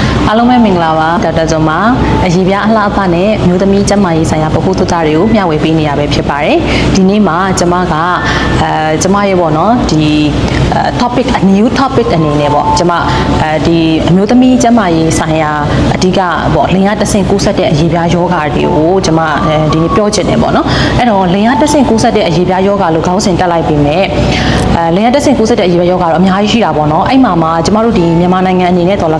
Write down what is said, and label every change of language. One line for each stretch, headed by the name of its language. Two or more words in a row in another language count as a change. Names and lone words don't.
Burmese: အားလုံးပဲမင်္ဂလာပါဒေါက်တာဇွန်ပါအရေးပြအလှအပနဲ့မျိုးသမီးကျန်းမာရေးဆိုင်ရာပခုသုတတွေကိုမျှဝေပေးနေရပဲဖြစ်ပါတယ်ဒီနေ့မှာကျမကကျမရဲ့ပေါ့နော်ဒီ
English: topic a new topic
Burmese: အနေနဲ့ပေါ့ကျမဒီအမျိုးသမီးကျန်းမာရေးဆိုင်ရာအဓိကပေါ့လင်ရတဆင့်ကူးစက် တဲ့အရေးပြယောဂါတွေကိုကျမဒီနေ့ပြောချင်တယ်ပေါ့နော်အဲ့တော့လင်ရတဆင့်ကူးစက်တဲ့အရေးပြယောဂါလို့ခေါင်းစဉ်တက်လိုက်ပြီးမြဲလင်ရတဆင့်ကူးစက်တဲ့အရေးပြယောဂါတော့အများကြီးရှိတာပေါ့နော်အဲ့မှာကျမတို့ဒီမြန်မာနိုင်ငံအနေနဲ့တော်လ